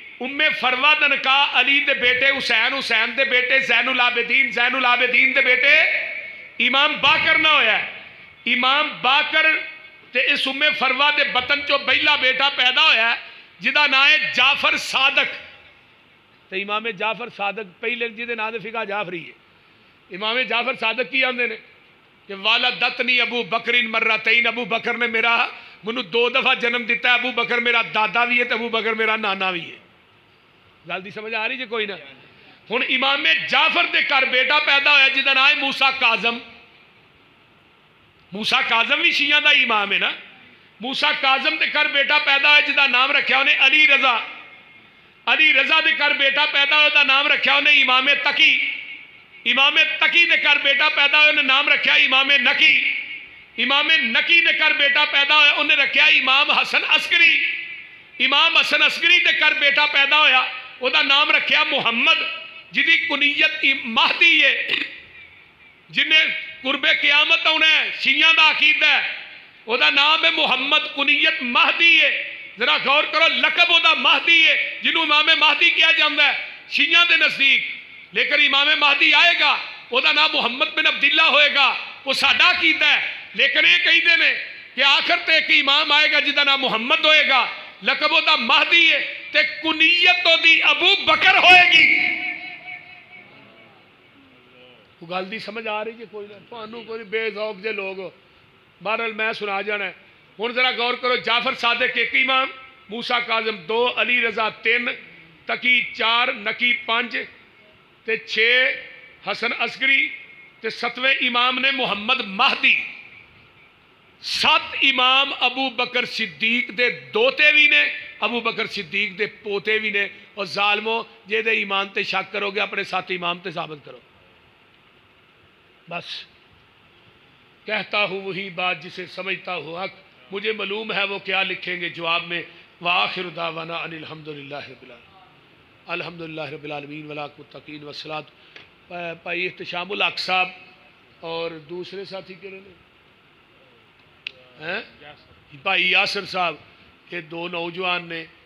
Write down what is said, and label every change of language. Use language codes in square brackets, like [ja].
[pa] ام فروا دا نکاح علی دے بیٹے حسین، حسین دے بیٹے زین العابدین، زین العابدین دے بیٹے امام باقر نہ ہویا ہے. امام باقر تے اس ام فروا دے بطن چو پہلا بیٹا پیدا ہویا ہے جدا نام ہے جعفر صادق. تے امام جعفر صادق پہلے جدے نام دے فقہ جعفری ہے. امام جعفر صادق کی آندے نے کہ [ar] والدتنی ابو بکرین مرتین. [pa] ابو بکر نے منو 2 دفعہ جنم دیتا ہے. ابو بکر میرا دادا بھی ہے تے ابو بکر میرا نانا بھی ہے. گل دی سمجھ آ رہی جی کوئی نہ. ہن امام جعفر دے گھر بیٹا پیدا ہویا جدا نام ہے موسیٰ کاظم. موسیٰ کاظم بھی شیعہ دا امام ہے نا. موسیٰ کاظم دے گھر بیٹا پیدا ہویا جدا نام رکھیا انہیں علی رضا. علی رضا دے گھر بیٹا پیدا ہویا دا نام رکھیا انہیں امام تقی. امام تقی دے گھر بیٹا پیدا ہویا انہیں نام رکھیا امام نقی. امام نقی دے گھر بیٹا پیدا ہویا انہیں رکھیا امام حسن عسکری. امام حسن عسکری دے گھر بیٹا پیدا ہویا وہ دا نام رکھیا محمد جدی کنیت مہدی ہے جنہیں قرب قیامت ہونا ہے. شیعہ دا عقیدہ ہے وہ دا نام ہے محمد کنیت مہدی ہے. ذرا غور کرو لقب وہ دا مہدی ہے جنہوں امام مہدی کیا جاندہ ہے شیعہ دے نزدیک. لیکن امام مہدی آئے گا وہ دا نام محمد بن عبداللہ ہوئے گا. وہ ساڈا عقیدہ ہے. لیکن یہ کہی دے نے کہ آخر تے ایک امام آئے گا جدا نام محمد ہوئے گا لقب وہ دا مہدی ہے تے کنیت دی ابو بکر ہوئے گی. وہ گل دی سمجھ آ رہی جی کوئی نہ تو کوئی بے ذوق جے لوگ بہرحال میں سنا جانا ہے. ہن ذرا غور کرو جعفر صادق 1 امام، موسیٰ کاظم 2، علی رضا 3، تقی 4، نقی 5 تے 6 حسن عسکری تے 7ویں امام نے محمد مہدی. 7 امام ابو بکر صدیق دے دوتے بھی نے ابو بکر صدیق دے پوتے بھی نے. اور ظالموں جے دے ایمان تے شک کرو گے اپنے 7 امام تے ثابت کرو. [ur] بس کہتا ہوں وہی بات جسے سمجھتا ہوں حق. مجھے معلوم ہے وہ کیا لکھیں گے جواب میں. [ar] وآخر دعوانا ان الحمدللہ رب العالمین. الحمدللہ رب العالمین والمتقین والصلاۃ. [ur] بھائی احتشام الحق صاحب اور دوسرے ساتھی کے لیے بھائی یاسر صاحب یہ 2 نوجوان نے.